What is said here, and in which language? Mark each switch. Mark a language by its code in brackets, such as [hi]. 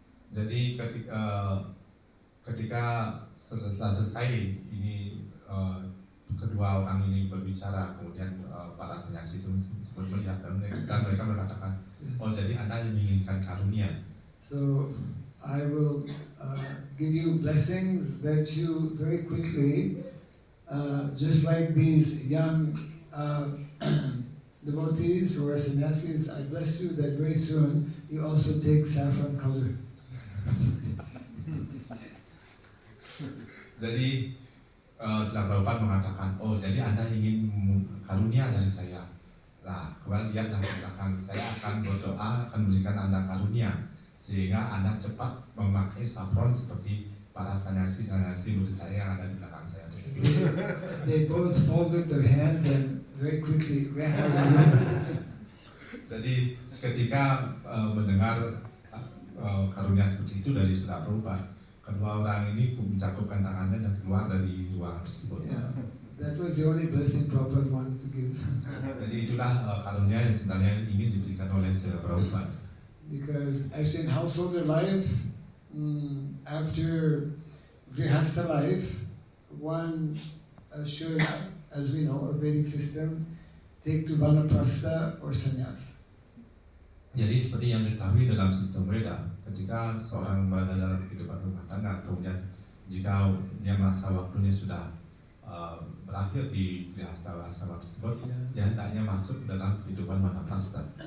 [id] Jadi ketika setelah selesai ini kedua orang ini berbicara, kemudian para sannyasi itu sempat melihat dan mereka mengatakan, oh jadi Anda menginginkan karunia. [en] So I will give you blessings that you very quickly, just like these young devotees who are sannyasis, I bless you that very soon you also take saffron color. [id] Jadi setelah Prabhupada mengatakan, oh jadi Anda ingin karunia dari saya. Lah, kemudian lihatlah ke belakang, saya akan berdoa akan berikan Anda karunia sehingga Anda cepat memakai saffron seperti para sannyasi murid saya yang ada di belakang saya tersebut. [en] They both folded their hands and very quickly ran out of the room. [id] Jadi seketika mendengar karunia seperti itu dari Saudara Prabhupada, kedua orang ini mencakupkan tangannya dan keluar dari ruangan tersebut. [en] Yeah, that was the only blessing Prabhupada wanted to give. [id] Jadi itulah karunia yang sebenarnya ingin diberikan oleh Saudara Prabhupada. [en] Because actually in householder life, after grihastha life, one should, as we know, our Vedic system, take to vanaprastha or sannyas. [id] Jadi seperti yang diketahui dalam sistem Veda, ketika seorang berada dalam kehidupan rumah tangga, kemudian jika dia merasa waktunya sudah berakhir di grihastha tersebut, dia hendaknya masuk dalam kehidupan vanaprastha.